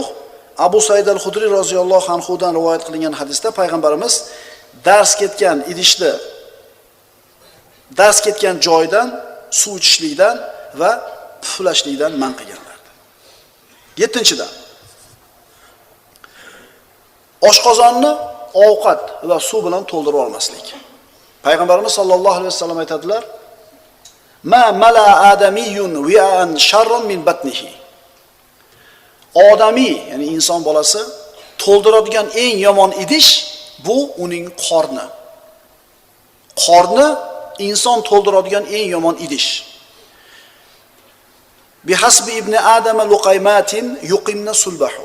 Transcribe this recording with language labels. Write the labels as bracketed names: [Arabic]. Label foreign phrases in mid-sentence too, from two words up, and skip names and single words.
[Uzbek] Abu Said al-Xudri [Arabic] رضي الله عنه [Uzbek] dan rivoyat qilingan hadisda payg'ambarimiz dars ketgan idishni dars ketgan joydan suv ichishlikdan va puflashlikdan man qilganlar. 7-dan, oshqozonni ovqat va suv bilan to'ldirib olmaslik. Payg'ambarimiz [Arabic] صلى الله عليه وسلم [Uzbek] aytadilar: [Arabic] "ما ملأ آدمي وعاء شرا من بطنه." [Uzbek] Odamiy, ya'ni inson bolasi to'ldiradigan eng yomon idish bu uning qorni. Qorni inson to'ldiradigan eng yomon idish. [Arabic] بحسب ابن آدم لقيمات يقمن صلبه.